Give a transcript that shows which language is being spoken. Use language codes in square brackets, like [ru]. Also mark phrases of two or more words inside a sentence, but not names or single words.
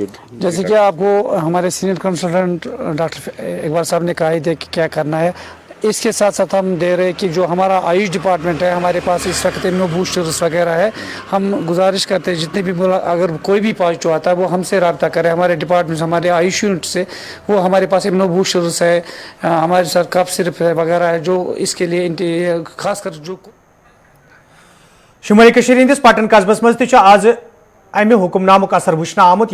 [hi] जैसे कि आपको हमारे [en] senior consultant doctor [hi] इकबाल साहब ने कहा ही थे कि क्या करना है, इसके साथ साथ हम दे रहे हैं कि जो हमारा आयुष डिपार्टमेंट है, हमारे पास इस वक्त [en] immuno boosters [hi] वगैरह है। हम गुजारिश करते हैं जितने भी अगर कोई भी पॉजिटिव आता है वो हमसे रब्ता करें, हमारे डिपार्टमेंट, हमारे आयुष यूनिट से। वो हमारे पास [en] immuno boosters [hi] है, हमारे साथ [en] cough syrup [hi] है वगैरह है, जो इसके लिए खासकर जो [ks] शुमारी हंदिस पटन कस्बस मज आज अमि हुक्मनामुक असर वुचन आमुत।